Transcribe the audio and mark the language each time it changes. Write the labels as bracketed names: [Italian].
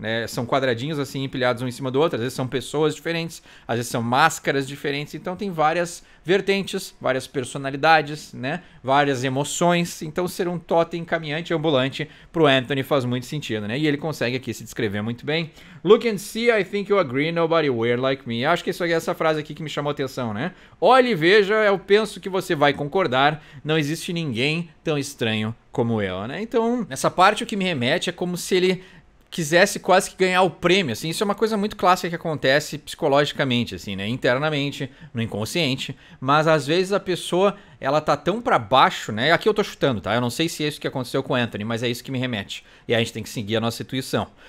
[Portuguese] são quadradinhos assim empilhados um em cima do outro, às vezes são pessoas diferentes, às vezes são máscaras diferentes, então tem várias vertentes, várias personalidades, né? Várias emoções, então ser um totem caminhante ambulante pro Anthony faz muito sentido, né? E ele consegue aqui se descrever muito bem. [English] Look and see, I think you agree, nobody weird like me. [Portuguese] Acho que isso aqui é essa frase aqui que me chamou a atenção, né? Olhe e veja, eu penso que você vai concordar, não existe ninguém tão estranho como eu, né? Então, nessa parte o que me remete é como se ele quisesse quase que ganhar o prêmio, assim, isso é uma coisa muito clássica que acontece psicologicamente, assim, né, internamente, no inconsciente, mas às vezes a pessoa, ela tá tão pra baixo, né, aqui eu tô chutando, tá, eu não sei se é isso que aconteceu com o Anthony, mas é isso que me remete, e aí a gente tem que seguir a nossa intuição.